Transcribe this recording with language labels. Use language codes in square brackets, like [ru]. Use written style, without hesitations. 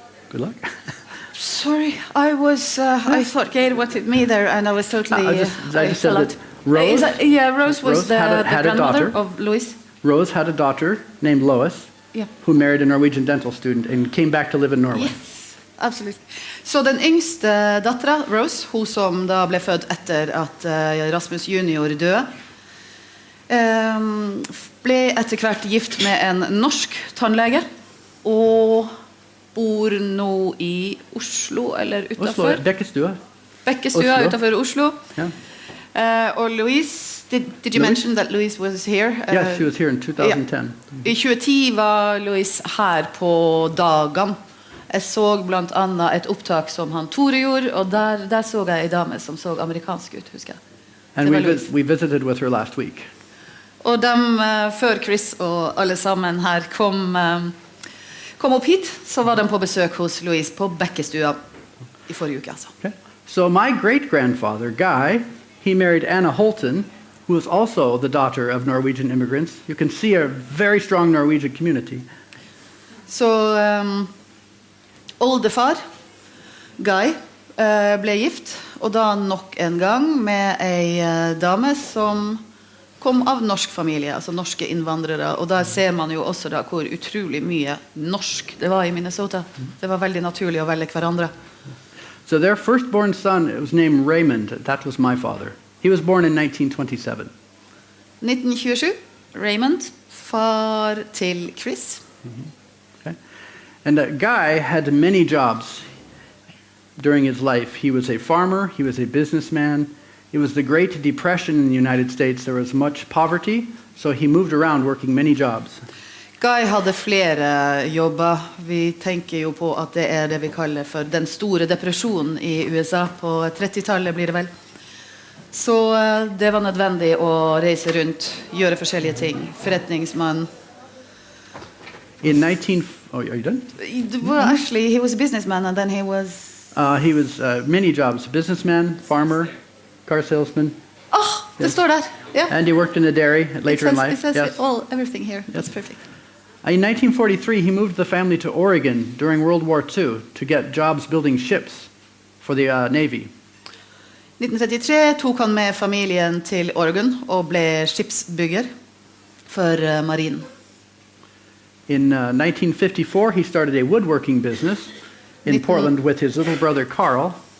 [en] Good luck. Sorry, I thought Gail wanted me there, and I was totally... I just said that Rose... Rose was the grandmother of Louis. Rose had a daughter named Lois, who married a Norwegian dental student and came back to live in Norway. Yes, absolutely. [no] Så den yngste datteren, Rose, hun som da ble født etter at Rasmus junior døde, ble etter hvert gift med en norsk tannlege, og bor nå i Oslo, eller utenfor. Oslo, Bekkestua. Bekkestua, utenfor Oslo. [en] Yeah. Og Louise, did you mention that Louise was here? Yes, she was here in 2010. [no] I 2010 var Louise her på dagene. Jeg så blant annet et opptak som han Tore gjorde, og der så jeg en dame som så amerikansk ut, husker jeg. [en] And we visited with her last week. [no] Og dem, før Chris og alle sammen her kom opp hit, så var de på besøk hos Louise på Bekkestua i forrige uke, altså. [en] Okay. So my great-grandfather, Guy, he married Anna Holton, who was also the daughter of Norwegian immigrants. You can see a very strong Norwegian community. [no] Så oldefar, Guy, ble gift, og da nok en gang med en dame som kom av norsk familie, altså norske innvandrere, og der ser man jo også da hvor utrolig mye norsk det var i Minnesota. Det var veldig naturlig å velge hverandre. [en] So their firstborn son was named Raymond. That was my father. He was born in 1927. [no] 1927, Raymond, far til Chris. [en] Okay. And Guy had many jobs during his life. He was a farmer, he was a businessman. It was the Great Depression in the United States. There was much poverty, so he moved around working many jobs. [no] Guy hadde flere jobber. Vi tenker jo på at det det vi kaller for den store depresjonen i USA på 30-tallet blir det vel. Så det var nødvendig å reise rundt, gjøre forskjellige ting. Forretningsmann. [en] In 19... Oh, are you done? Well, actually, he was a businessman, and then he was... He was many jobs. Businessman, farmer, car salesman. [no] Oh, det står der. Yeah. [en] And he worked in the dairy later in life. It says everything here. Yes. That's perfect. In 1943, he moved the family to Oregon during World War II to get jobs building ships for the Navy. [no] 1933 tok han med familien til Oregon og ble skipsbygger for marinen. [en] In 1954, he started a woodworking business in Portland with his little brother Carl.